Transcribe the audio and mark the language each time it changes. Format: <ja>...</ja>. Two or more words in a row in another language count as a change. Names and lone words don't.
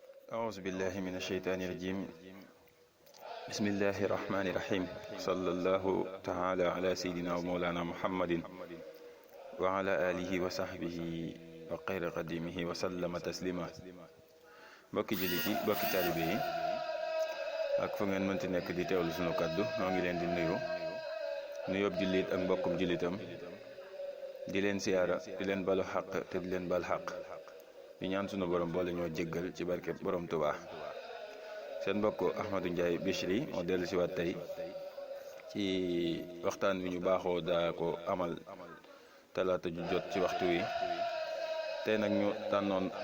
<ar>أعوذ بالله من الشيطان الرجيم بسم الله الرحمن الرحيم صلى الله تعالى على سيدنا ومولانا محمد وعلى آله وصحبه وخير قديمه وسلم تسليما mbokki</ar> <wo>jullit yi mbokki taalibe yi ak fu ngeen mënti nekk di teewlu sunu kaddu noo ngi leen di nuyoob jullit ak mbokkum jullitam di leen siyaara di leen balu xaq te di leen bal xaq di ñaan sunu borom boole ñoo jéggal ci barke borom Tuubaa seen mbokk Ahmadou Ndiaye Bichri moo dellu si waat tey ci waxtaan wi ñu baaxoo daa ko amal talaata ju jot ci waxtu wi tey nag ñu tànnoon</wo>